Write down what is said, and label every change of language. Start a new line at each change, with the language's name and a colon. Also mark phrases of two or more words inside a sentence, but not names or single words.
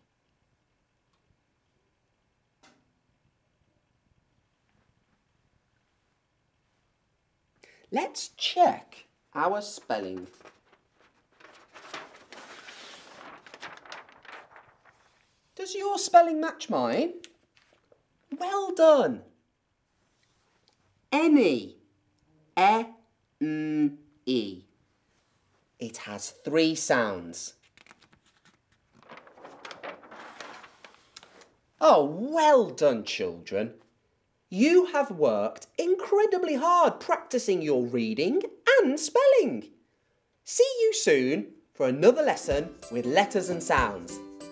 English: Let's check our spelling. Does your spelling match mine? Well done. Any. E-N-E. It has 3 sounds. Oh, well done, children. You have worked incredibly hard practicing your reading and spelling. See you soon for another lesson with Letters and Sounds.